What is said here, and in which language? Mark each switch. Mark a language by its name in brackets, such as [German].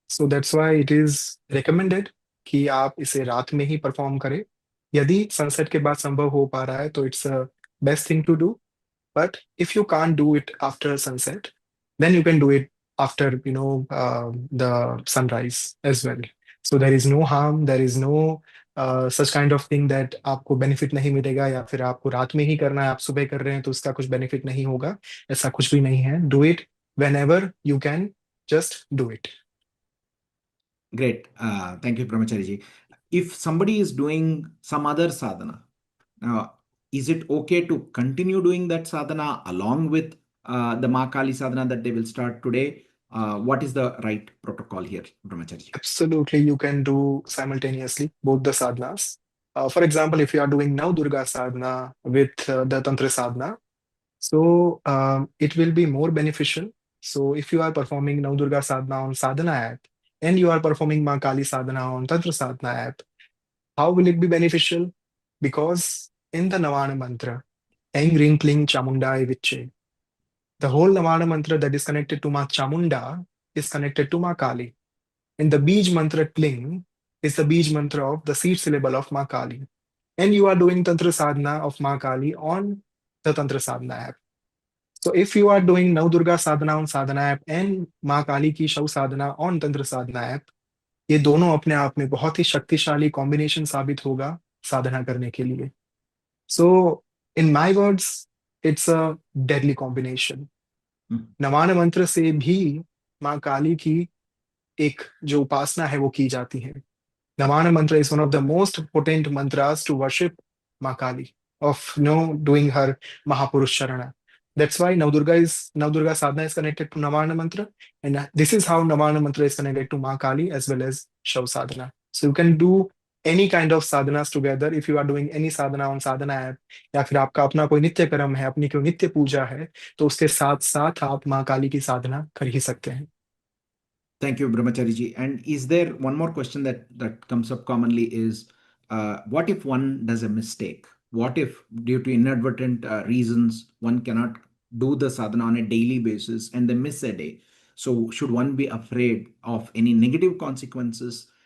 [English] So that's why it is recommended [Hindi] कि आप इसे रात में ही परफॉर्म करें. यदि सनसेट के बाद संभव हो पा रहा है तो [English] It's a best thing to do. But if you can't do it after sunset, then you can do it after, the sunrise as well. So there is no harm, there is no such kind of thing that [Hindi] आपको benefit नहीं मिलेगा या फिर आपको रात में ही करना है, आप सुबह कर रहे हैं तो उसका कुछ बेनिफिट नहीं होगा. ऐसा कुछ भी नहीं है. [English] Do it whenever you can, just do it. Great. Thank you, Brahmachari ji. If somebody is doing some other sadhana, is it okay to continue doing that sadhana along with the Mahakali sadhana that they will start today? What is the right protocol here, Brahmachari ji? Absolutely, you can do simultaneously both the sadhanas. For example, if you are doing now Durga sadhana with the Tantra sadhana, so it will be more beneficial. So if you are performing now Durga sadhana on Sadhana app and you are performing Ma Kali sadhana on Tantra sadhana app, how will it be beneficial? Because in the Navana mantra, Eng Ring Kling Chamundai Viche, the whole Navana mantra that is connected to Ma Chamunda is connected to Ma Kali. And the Bij mantra Kling is the Bij mantra of the seed syllable of Ma Kali. And you are doing Tantra sadhana of Ma Kali on the Tantra sadhana app. So if you are doing Nav Durga sadhana on sadhana app and [Hindi] माँ काली की शव साधना on तंत्र साधना app, ये दोनों अपने आप में बहुत ही शक्तिशाली कॉम्बिनेशन साबित होगा साधना करने के लिए. [English] So in my words, it's a deadly combination. Hmm. [Hindi] नवान मंत्र से भी माँ काली की एक जो उपासना है वो की जाती है. [English] Navana mantra is one of the most potent mantras to worship Ma Kali, of doing her Mahapurush Charana. That's why Navdurga sadhana is connected to Navana mantra, and this is how Navana mantra is connected to Ma Kali as well as Shav sadhana. So you can do any kind of sadhanas together. If you are doing any sadhana on sadhana app, [Hindi] या फिर आपका अपना कोई नित्य कर्म है, अपनी कोई नित्य पूजा है, तो उसके साथ साथ आप माँ काली की साधना कर ही सकते हैं. [English] Thank you, Brahmachari ji. And is there one more question that comes up commonly is, what if one does a mistake? What if, due to inadvertent reasons, one cannot do the sadhana on a daily basis and they miss a day? So should one be afraid of any negative consequences?